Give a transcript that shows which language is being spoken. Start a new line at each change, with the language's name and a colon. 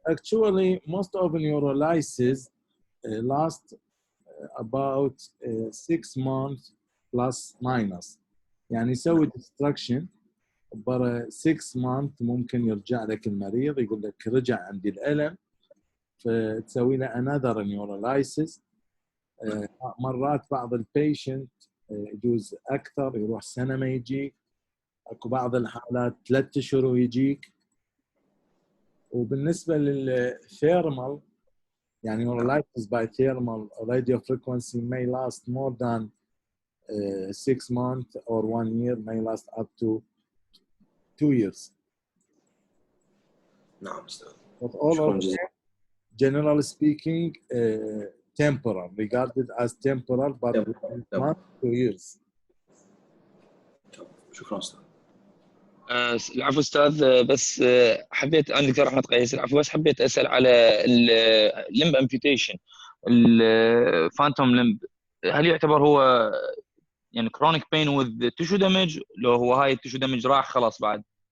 English: Actually most of neurolysis last about 6 months plus minus،
Arabic: يعني يسوي
English: destruction برا 6 months
Arabic: ممكن يرجع لك المريض يقول لك رجع عندي الألم، فتسوي له
English: another neurolysis.
Arabic: مرات بعض البيشنت يجوز أكثر يروح سنة ما يجيك، أكو بعض الحالات 3 أشهر ويجيك. وبالنسبة للثيرمال يعني
English: neurolysis by thermal radio frequency may last more than 6 months or 1 year, may last up to 2 years.
Arabic: نعم استاذ.
English: But all of them, generally speaking, temporal, regarded as temporal, but 1 to 2 years.
Arabic: شكرا استاذ. العفو استاذ، بس حبيت انا دكتور احمد قيس، العفو بس حبيت اسال على الليمب امبيوتيشن، الفانتوم ليمب، هل يعتبر هو يعني
English: Chronic pain with tissue damage?
Arabic: لو هو هاي التيشو دامج راح خلاص بعد؟